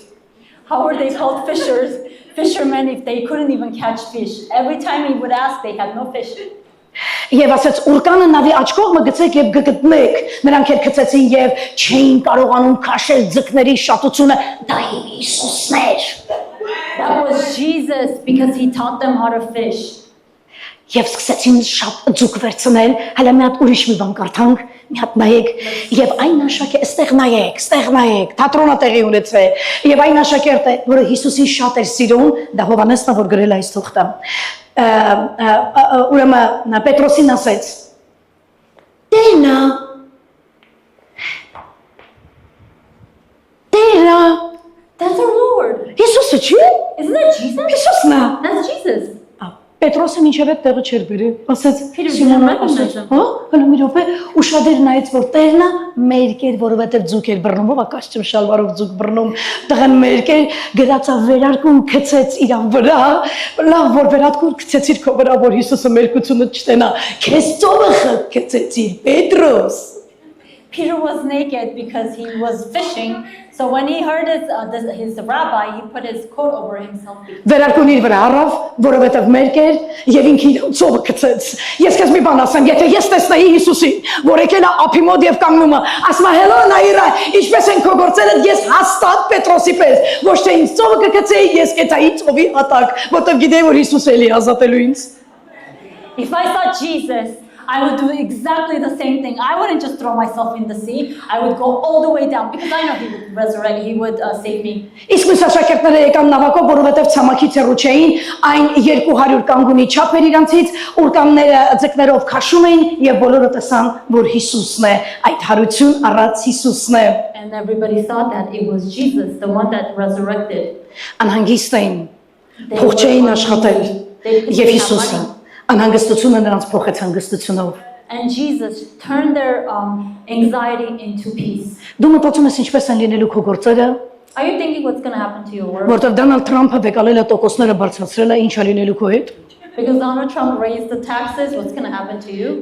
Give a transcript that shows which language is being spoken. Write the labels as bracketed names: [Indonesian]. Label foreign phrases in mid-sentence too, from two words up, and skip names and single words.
[English] How were they called fishermen if they couldn't even catch fish? Every time he would ask, they had no fish. [Armenian] Եվ ասաց ուրկանը նավի աջ կողմը գցեք եւ գտնեք։ Նրանք էլ գցեցին եւ չէին կարողանում քաշել ձկների շատությունը։ Դա Հիսուսն էր։ [English] That was Jesus because he taught them how to fish. [Armenian] Եվ սկսեցին շատ ձուկ վերցնել, հələ մի հատ ուրիշ մի բան կարդանք, մի հատ նայեք, եւ այն աշակերտը, ստեղ նայեք, թատրոնը տեղի ունեցել, եւ այն աշակերտը, որը Հիսուսին շատ էր սիրում, դա Հովհաննեսն է, որ գրել այս թուղթը, ուրեմն Պետրոսին ասեց. Տերը, [English] That's our Lord. [Armenian] Հիսուսը չի։ [English] Isn't that Jesus? [Armenian] Հիսուսն է։ [English] That's Jesus. [Armenian] Պետրոսը մինչև այդ տեղը չէր բերել, ասաց [English] Peter [Armenian] Սիմոնը [English] didn't [Armenian] ասաց, [English] recognize him. [Armenian] հա, հələ մի րոպե, ուշադիր նայեց, որ տերն է, մերկեր, որովհետև ձուկ էր բռնում, ով ակաշճում շալվարով ձուկ բռնում, տղան մերկեր, գրածա վերարկուն գցեց իրան վրա, լավ, որ վերարկուն գցեցիր քո վրա, որ Հիսուսը մերկությունը չտենա, քեզ ծովը գցեցիր, Պետրոս։ [English] Peter was naked because he was fishing. So when he heard his rabbi, he put his coat over himself. [Armenian] Վերարկուն իր վրա առավ, որովհետև մերկեր եւ ինքն իր ծովը գցեց։ Ես քեզ մի բան ասեմ, եթե ես տեսնայի Հիսուսին, որ եկել է ափի մոտ եւ կանգնում է, ասում է հելո նայրա, ինչպես են քո գործերը, ես հաստատ Պետրոսի պես, ոչ թե ինձ ծովը կգցեի, ես կեցայի ծովի հատակ, որովհետև գիտեի որ Հիսուսը էլի ազատելու ինձ։ [English] If I saw Jesus, I would do exactly the same thing. I wouldn't just throw myself in the sea. I would go all the way down because I know he would resurrect, he would save me. [Armenian] Իսկ մյուս աշակերտները եկան նավակով, որովհետև ցամաքից հեռու չէին, այն 200 կանգունի չափ էր իրանցից, ուրկանները ձկներով քաշում էին եւ բոլորը տեսան, որ Հիսուսն է, այդ հարություն առած Հիսուսն է։ [English] And everybody thought that it was Jesus, the one that resurrected. [Armenian] Անհանգիստ էին, [English] They [Armenian] փող չէին [English] were [Armenian] աշխատել [English] They [Armenian] եւ [English] didn't have [Armenian] Հիսուսը [English] money. [Armenian] անհանգստությունը նրանց փոխեց հանգստությունով։ [English] And Jesus turned their anxiety into peace. [Armenian] Դու մտածում ես ինչպես են լինելու քո գործերը, [English] Are you thinking what's going to happen to your work? [Armenian] Որտեվ Դոնալդ Թրամփը վեկալել է տոկոսները բարձրացրել է, ինչ է լինելու քո հետ։ [English] Because Donald Trump raised the taxes, what's going to happen to you?